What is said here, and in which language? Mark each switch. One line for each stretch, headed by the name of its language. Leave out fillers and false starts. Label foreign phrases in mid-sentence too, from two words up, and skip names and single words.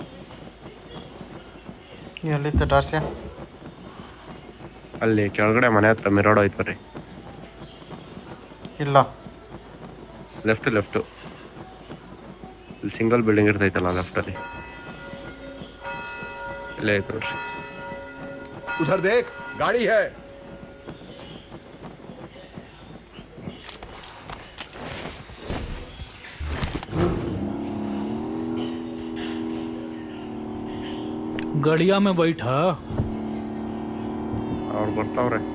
Kannada: ಎಲ್ಲಿತ್ತು ಡಾರ್ಸಿಯ? ಅಲ್ಲಿ ಕೆಳಗಡೆ ಮನೆ ಹತ್ರ ಮಿರಾಡೋ ಐತೆ ರೀ. ಇಲ್ಲ,
English: left single building
Kannada: ಇರ್ತೈತಲ್ಲ ಲೆಫ್ಟ್ ಅಲ್ಲಿ ಇಲ್ಲೇ ಐತೆ ನೋಡ್ರಿ.
Hindi: उधर देख, गाड़ी है. गड़िया में बैठा
Kannada: ಅವ್ರು ಬರ್ತಾವ್ರೆ.